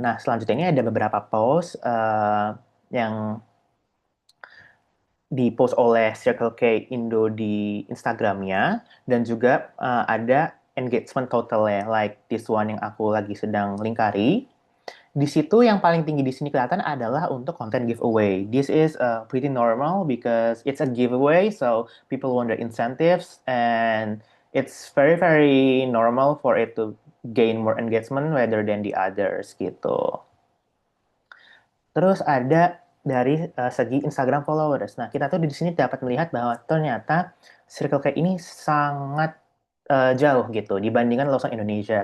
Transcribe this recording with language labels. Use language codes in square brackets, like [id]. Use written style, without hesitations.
[id] Nah, selanjutnya ini ada beberapa post yang di-post oleh Circle K Indo di Instagramnya, dan juga ada engagement totalnya, [en] like this one [id] yang aku lagi sedang lingkari. Di situ yang paling tinggi di sini kelihatan adalah untuk konten giveaway. [en] This is pretty normal because it's a giveaway, so people want the incentives, and it's very very normal for it to gain more engagement rather than the others [id] gitu. Terus ada dari segi Instagram followers. Nah, kita tuh di sini dapat melihat bahwa ternyata Circle K ini sangat jauh gitu dibandingkan Lawson Indonesia.